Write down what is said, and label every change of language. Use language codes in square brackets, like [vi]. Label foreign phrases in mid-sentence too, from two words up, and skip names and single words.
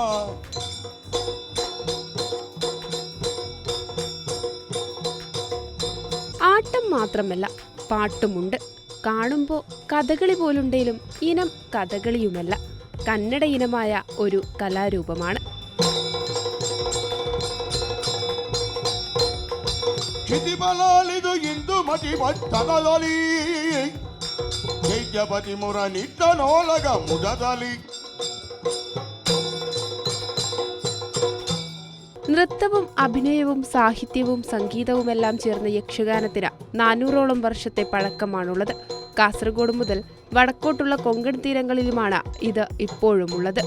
[ml] ആട്ടം മാത്രമല്ല, പാട്ടുമുണ്ട്. കാണുമ്പോൾ കഥകളി പോലുണ്ടേലും ഇനം കഥകളിയുമല്ല, കന്നഡ ഇനമായ ഒരു കലാരൂപമാണ്. [kn] ಕ್ಷಿತಿಬಲಾಲಿದು ಇಂದು ಮತಿ ಭಟ್ಟನದಲ್ಲಿ ಚೈತ್ಯಪತಿ ಮುರ ನಿಟ್ಟನೋಲಗ ಮುದದಲ್ಲಿ. [ml] നൃത്തവും അഭിനയവും സാഹിത്യവും സംഗീതവുമെല്ലാം ചേർന്ന യക്ഷഗാനത്തിന് 400ഓളം വർഷത്തെ പഴക്കമാണുള്ളത്. കാസർഗോഡ് മുതൽ വടക്കോട്ടുള്ള കൊങ്കൺ തീരങ്ങളിലുമാണ് ഇത് ഇപ്പോഴുമുള്ളത്.